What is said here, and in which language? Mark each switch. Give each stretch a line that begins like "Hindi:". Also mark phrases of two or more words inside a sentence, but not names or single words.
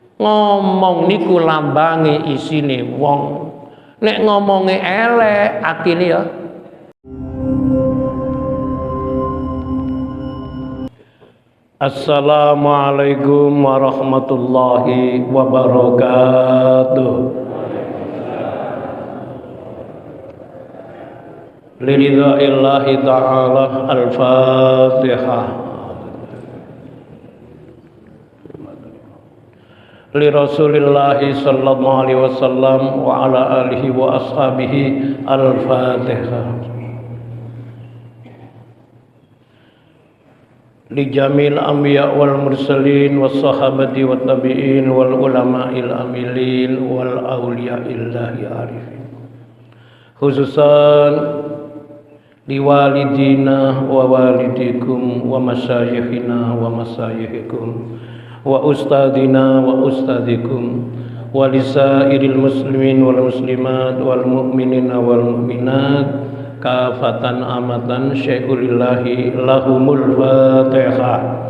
Javanese: Ngomong niku lambange isine wong. Nek ngomonge elek atine ya.
Arabic: السلام عليكم ورحمة الله وبركاته. لرضاء الله تعالى الفاتحة. لرسول الله صلى الله عليه وسلم وعلى آله وأصحابه الفاتحة. لجميع الأنبياء والمرسلين والصحابة والتابعين والعلماء العاملين وأولياء الله العارفين. خصوصا لوالدينا ووالديكم ومشايخنا ومشايخكم وأستاذينا وأستاذيكم ولسائر المسلمين والمسلمات والمؤمنين والمؤمنات كافة عامة شيء لله لهم الفاتحة.